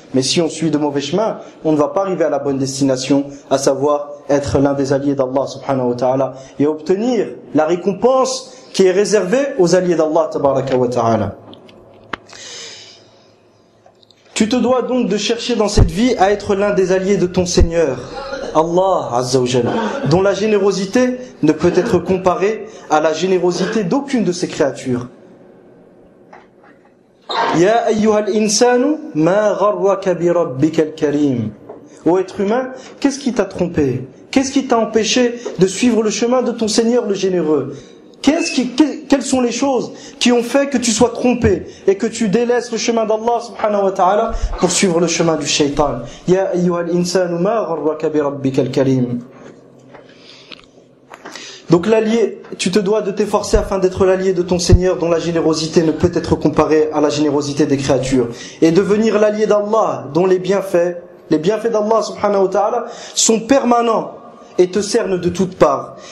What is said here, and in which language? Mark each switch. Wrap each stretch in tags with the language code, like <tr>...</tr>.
<fr>Mais si on suit de mauvais chemins, on ne va pas arriver à la bonne destination, à savoir être l'un des alliés d'Allah subhanahu wa ta'ala et obtenir la récompense qui est réservée aux alliés d'Allah tabaraka wa ta'ala. Tu te dois donc de chercher dans cette vie à être l'un des alliés de ton Seigneur Allah Azza wa Jalla, dont la générosité ne peut être comparée à la générosité d'aucune de ses créatures.</fr> <ar>يا أيها الإنسان ما غرك بربك الكريم.</ar> <fr>Ô être humain, qu'est-ce qui t'a trompé? Qu'est-ce qui t'a empêché de suivre le chemin de ton Seigneur le généreux? Quelles sont les choses qui ont fait que tu sois trompé et que tu délaisses le chemin d'Allah subhanahu wa ta'ala pour suivre le chemin du shaytan?</fr> <ar>يا أيها الإنسان ما غرك بربك الكريم.</ar> <fr>Donc l'allié, tu te dois de t'efforcer afin d'être l'allié de ton Seigneur dont la générosité ne peut être comparée à la générosité des créatures. Et devenir l'allié d'Allah dont les bienfaits d'Allah subhanahu wa ta'ala sont permanents et te cernent de toutes parts.</fr>